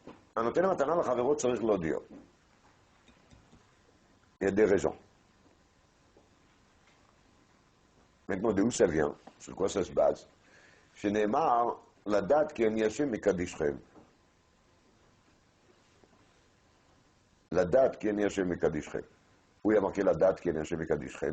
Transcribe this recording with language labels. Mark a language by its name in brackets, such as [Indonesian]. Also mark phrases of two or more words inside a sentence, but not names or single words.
[Hebrew] הנותן מתנה לחברו צריך להודיע. [French] Il y a des raisons. Maintenant, d'où ça vient? Sur quoi ça se base? [Hebrew] שנאמר, לדעת כי אני השם מקדישכם. לדעת כי אני השם מקדישכם. הוא יהיה marqué לדעת כי אני השם מקדישכם.